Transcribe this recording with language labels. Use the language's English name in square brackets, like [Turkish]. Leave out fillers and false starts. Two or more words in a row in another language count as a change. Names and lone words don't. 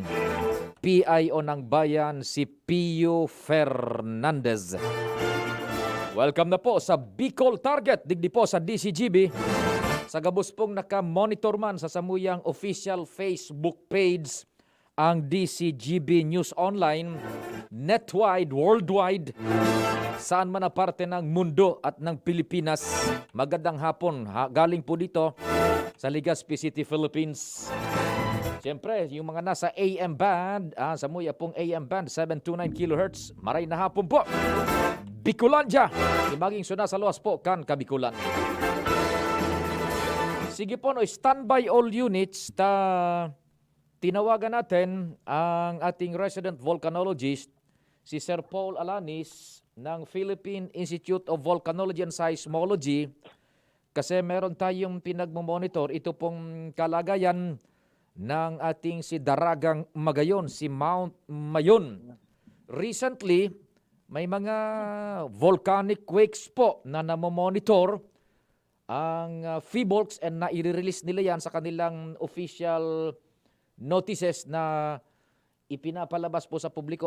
[Filipino] PIO ng Bayan, si Pio Fernandez. [Bikol] Welcome na po sa Bicol Target, digdi po sa DCGB. Sa gabos pong naka-monitor man sa samuyang [English] official Facebook page [Bikol] ang DCGB News Online, netwide, worldwide, [Filipino] saan man na parte ng mundo at ng Pilipinas. Magandang hapon, galing po dito sa Legazpi City, Philippines. Siyempre, yung mga nasa [English] AM band, [Bikol] sa muya pong [English] AM band, [Bikol] 729 kHz, maray na hapon po. Bicolandia, imaging suna sa luwas po kan Kabikulan. Sige po, [English] no, standby all units. [Filipino] Tinawagan natin ang ating [English] resident volcanologist, [Filipino] si Sir Paul Alanis ng Philippine Institute of Volcanology and Seismology. Kasi meron tayong pinagmumonitor, ito pong kalagayan ng ating si Daragang Magayon, si Mount Mayon. Recently, may mga [English] volcanic quakes [Filipino] po na namomonitor ang PHIVOLCS and na i-release nila yan sa kanilang [English] official notices [Filipino] na ipinapalabas po sa publiko.